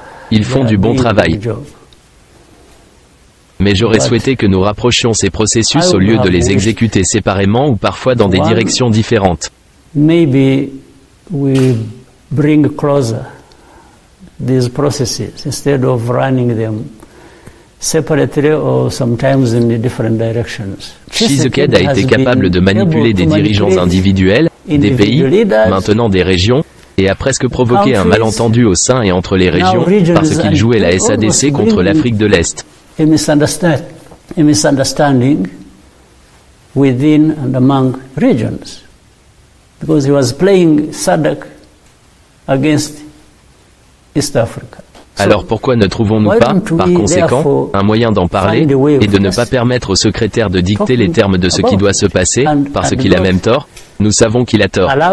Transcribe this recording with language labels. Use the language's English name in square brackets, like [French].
[French] Ils font du bon travail. Mais j'aurais souhaité que nous rapprochions ces processus au lieu de les exécuter séparément ou parfois dans des directions différentes. [English] Maybe we bring closer these processes instead of running them separately or sometimes in different directions. [French] Tshisekedi a été capable de manipuler des dirigeants individuels, des pays, maintenant des régions, et a presque provoqué un malentendu au sein et entre les régions, parce qu'il jouait la SADC contre l'Afrique de l'Est. [English] A misunderstanding within and among regions, because he was playing SADC against East Africa. [French] Alors pourquoi ne trouvons-nous pas, par conséquent, un moyen d'en parler, et de ne pas permettre au secrétaire de dicter les termes de ce qui doit se passer, parce qu'il a même tort? Nous savons qu'il a tort.